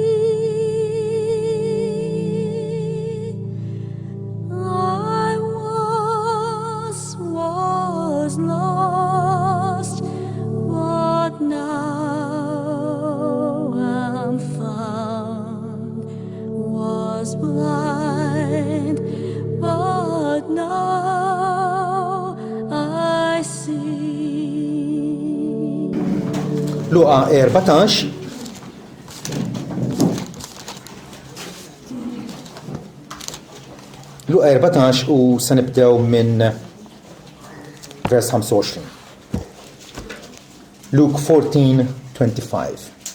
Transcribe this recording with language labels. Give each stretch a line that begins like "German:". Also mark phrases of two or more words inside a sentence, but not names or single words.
English: I once was lost, but now I'm found. Was blind, but now I see.
Maltese: Luqa 14 Luqa 14 u se nibdew minn vers 25.
English: Luke 14:25.